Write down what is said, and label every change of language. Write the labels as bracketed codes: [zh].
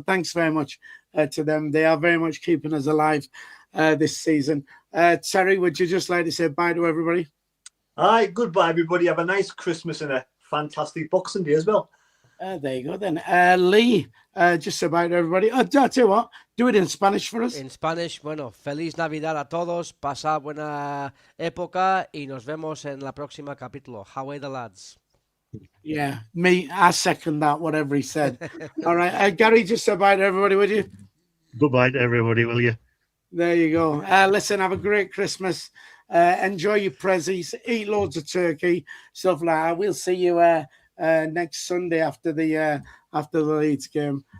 [en] Thanks very much to them. They are very much keeping us alive this season. Terry, would you just like to say bye to everybody? Hi, goodbye, everybody. Have a nice Christmas and a fantastic Boxing Day as well. There you go then. Lee, just say bye to everybody. I'll tell you what, do it in Spanish for us. [es] En [en] Spanish, [es] bueno, feliz Navidad a todos, pasad buena época y nos vemos en la próxima capítulo. [en] How are the lads? Yeah, I second that, whatever he said. All right, Gary, just say bye to everybody, would you? Goodbye to everybody, will you? There you go. Listen, have a great Christmas. Enjoy your prezzies. Eat loads of turkey, stuff like that. We'll see you next Sunday after the Leeds game.